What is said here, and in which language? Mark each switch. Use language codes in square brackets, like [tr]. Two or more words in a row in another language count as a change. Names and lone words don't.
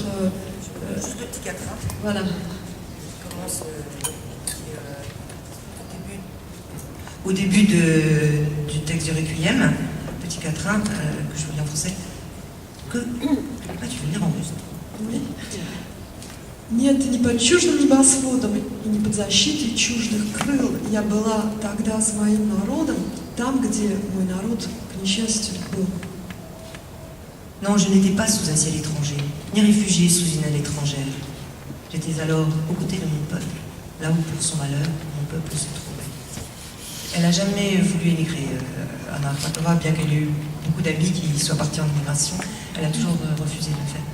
[fr] C'est le petit 4. Voilà. Il commence au début du texte du Requiem, petit quatrain, que je veux lire en français. Ah, tu veux lire en russe? Oui. [ru] Нет, не под чуждым небосводом и не под защитой чуждых крыл я была тогда с моим народом, там, где мой народ, к несчастью, был. [fr] Non, je n'étais pas sous un ciel étranger, ni réfugié sous une aile étrangère. J'étais alors aux côtés de mon peuple, là où pour son malheur, mon peuple se trouvait. Elle n'a jamais voulu émigrer, Anna Akhmatova, bien qu'elle ait eu beaucoup d'amis qui soient partis en immigration, elle a toujours refusé de le faire.